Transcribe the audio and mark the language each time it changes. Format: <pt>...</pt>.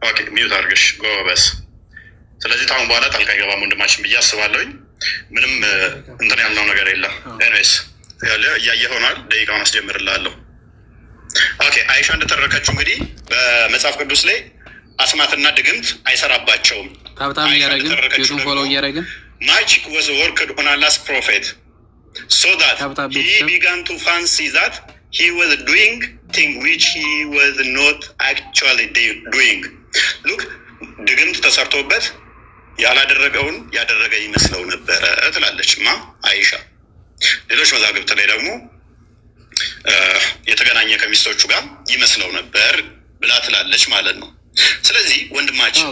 <am>ሚዩት አድርገሽ ጎበስ። ስለዚህ ታሁን በኋላ ጣልቃ አይገባም ወንድማችን ብዬ አስባለሁኝ። ምንም እንትን ያልነው ነገር የለም። ኤኒዌይስ እያየ ሆኗል። ደቂቃውን አስጀምርልሃለሁ። ኦኬ አይሻ እንደተረከችው እንግዲህ በመጽሐፍ ቅዱስ ላይ አስማትና ድግምት አይሰራባቸውም። ታብታብ እያደረግን ዩቱብ ፎሎ እያደረግን</am> <en>magic was worked on Allah's prophet so that he began to fancy that he was doing thing which he was not actually doing.</en> <am>Look, ድግምት ተሰርቶበት ያላደረገውን ያደረገ ይመስለው ነበረ ትላለች ማ አይሻ። ሌሎች መዛግብት ላይ ደግሞ የተገናኘ ከሚስቶቹ ጋር ይመስለው ነበር ብላ ትላለች ማለት ነው። ስለዚህ ወንድማችን</am>